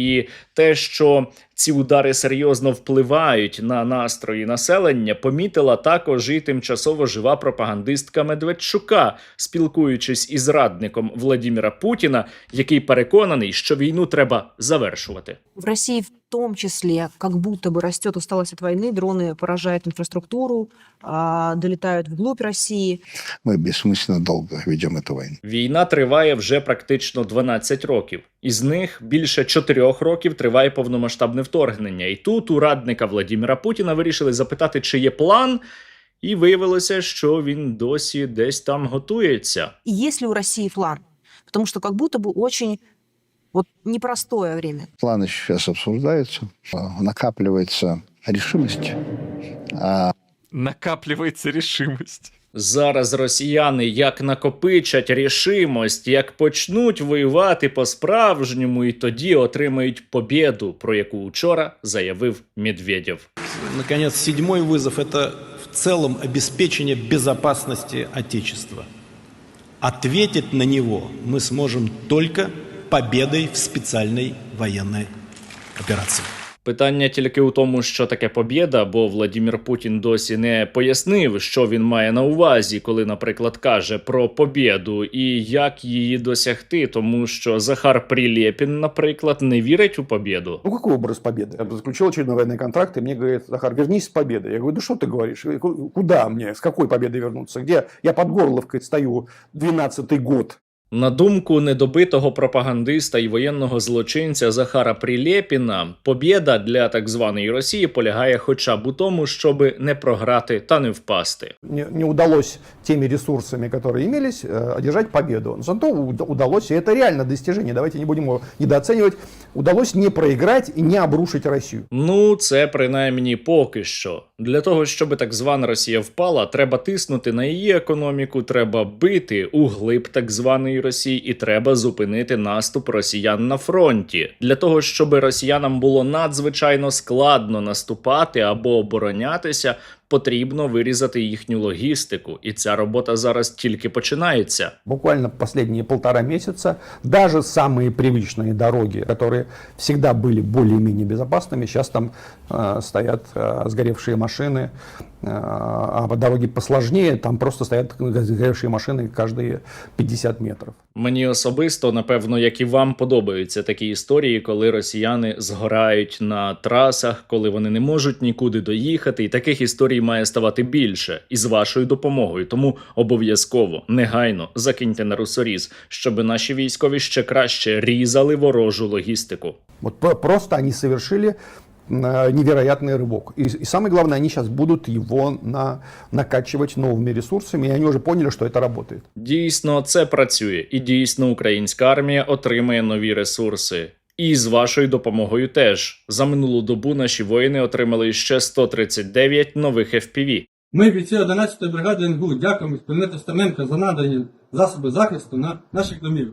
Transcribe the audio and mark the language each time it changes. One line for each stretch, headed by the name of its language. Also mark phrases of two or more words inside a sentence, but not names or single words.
Ukrainian: І те, що ці удари серйозно впливають на настрої населення, помітила також і тимчасово жива пропагандистка Медведчука, спілкуючись із радником Владимира Путіна, який переконаний, що війну треба завершувати.
Russian: В России в том числе как будто бы растет усталость от войны, дроны поражают инфраструктуру, долетают вглубь России. Мы бессмысленно долго ведем эту войну.
Ukrainian: Війна триває вже практично 12 років. Із них більше 4 років триває повномасштабне вторгнення. І тут у радника Владимира Путіна вирішили запитати, чи є план, і виявилося, що він досі десь там готується.
Russian: И есть ли у России план? Потому что как будто бы очень непростое время. Планы сейчас обсуждаются, накапливается решимость. Накапливается решимость.
Ukrainian: Зараз росіяни як накопичать рішимость, як почнуть воювати по-справжньому, і тоді отримають побєду, про яку вчора заявив Медведєв.
Russian: Наконец, 7-й вызов – это в целом обеспечение безопасности Отечества. Ответить на него мы сможем только победой в специальной военной операции.
Ukrainian: Питання тільки у тому, що таке побєда, бо Владимир Путін досі не пояснив, що він має на увазі, коли, наприклад, каже про побєду і як її досягти, тому що Захар Прилєпін, наприклад, не вірить у побєду.
Russian: Ну, какой образ победы? Я заключил очередной военный контракт, и мне говорит: Захар, вернись с победой. Я говорю: да что ты говоришь? Куда мне? С какой победой вернуться? Где? Я под Горловкой стою 12-й год.
Ukrainian: На думку недобитого пропагандиста і воєнного злочинця Захара Прилєпіна, побєда для так званої Росії полягає хоча б у тому, щоби не програти та не впасти.
Russian: Не удалось теми ресурсами, которые имелись, одержать победу. Зато удалось, и это реально достижение, давайте не будем его недооценивать, удалось не проиграть и не обрушить Россию.
Ukrainian: Ну, це принаймні поки що. Для того, щоб так звана Росія впала, треба тиснути на її економіку, треба бити углиб так званої Росії і треба зупинити наступ росіян на фронті. Для того, щоб росіянам було надзвичайно складно наступати або оборонятися, потрібно вирізати їхню логістику. І ця робота зараз тільки починається.
Russian: Буквально последние 1,5 месяца даже самые привычные дороги, которые всегда были более-менее безопасными, сейчас там стоят сгоревшие машины, а по дороге посложнее, там просто стоят сгоревшие машины каждые 50 метрів.
Ukrainian: Мені особисто, напевно, як і вам, подобаються такі історії, коли росіяни згорають на трасах, коли вони не можуть нікуди доїхати, і таких історій має ставати більше, і з вашою допомогою. Тому обов'язково, негайно закиньте на русоріз, щоб наші військові ще краще різали ворожу логістику.
Russian: Вот просто они совершили невероятный рывок. И самое главное, они сейчас будут его накачивать новыми ресурсами, и они уже поняли, что это работает.
Ukrainian: Дійсно, це працює. І дійсно, українська армія отримає нові ресурси. І з вашою допомогою теж. За минулу добу наші воїни отримали ще 139 нових FPV. Ми, бійці 11-ї бригади НГУ, дякуємо Спільноті Тестаменка за надані засоби захисту на наших домів.